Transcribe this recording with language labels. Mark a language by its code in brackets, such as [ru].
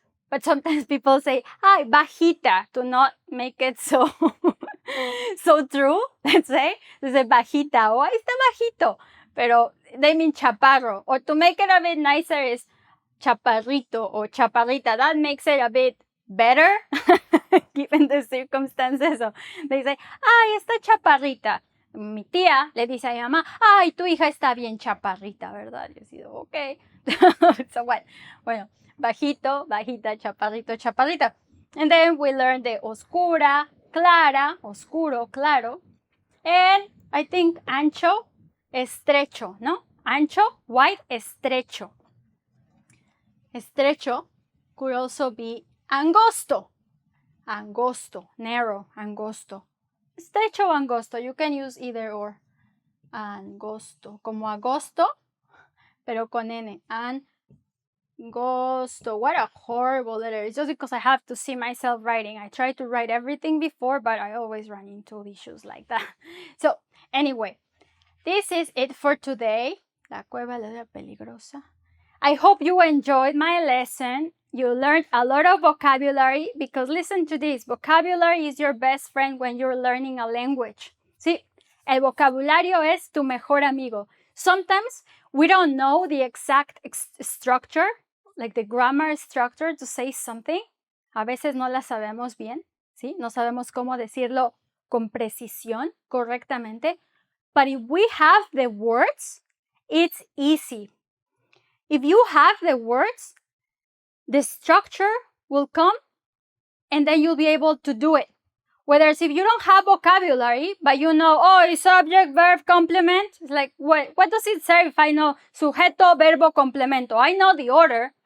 [en] But sometimes people say, ay, bajita, to not make it so so true, let's say. They say bajita, [es] o está bajito, pero [en] they mean chaparro. Or to make it a bit nicer is chaparrito or chaparrita. That makes it a bit better given the circumstances. So they say, [es] ay, está chaparrita. Mi tía le dice a mi mamá, ay, tu hija está bien chaparrita, ¿verdad? Yo digo, ok. [en] So what? [es] Bueno, bajito, bajita, chaparrito, chaparrita. [en] And then we learn the oscura, clara, oscuro, claro. And I think ancho, estrecho, ¿no? Ancho, wide, estrecho. Estrecho could also be angosto. Angosto, narrow, angosto. [es] Estrecho o angosto, [en] you can use either or. [es] Angosto, como agosto, pero con N. [en] Angosto, what a horrible letter. It's just because I have to see myself writing. I try to write everything before, but I always run into issues like that. So, anyway, this is it for today. [es] La cueva de la peligrosa. [en] I hope you enjoyed my lesson. You learned a lot of vocabulary because listen to this. Vocabulary is your best friend when you're learning a language. [es] Sí, el vocabulario es tu mejor amigo. [en] Sometimes we don't know the exact structure, like the grammar structure to say something. [es] A veces no la sabemos bien, ¿sí? No sabemos cómo decirlo con precisión, correctamente. [en] But if we have the words, it's easy. If you have the words, the structure will come and then you'll be able to do it. Whereas if you don't have vocabulary, but you know, oh, it's subject, verb, complement, it's like, what does it say if I know sujeto, verbo, complemento? I know the order.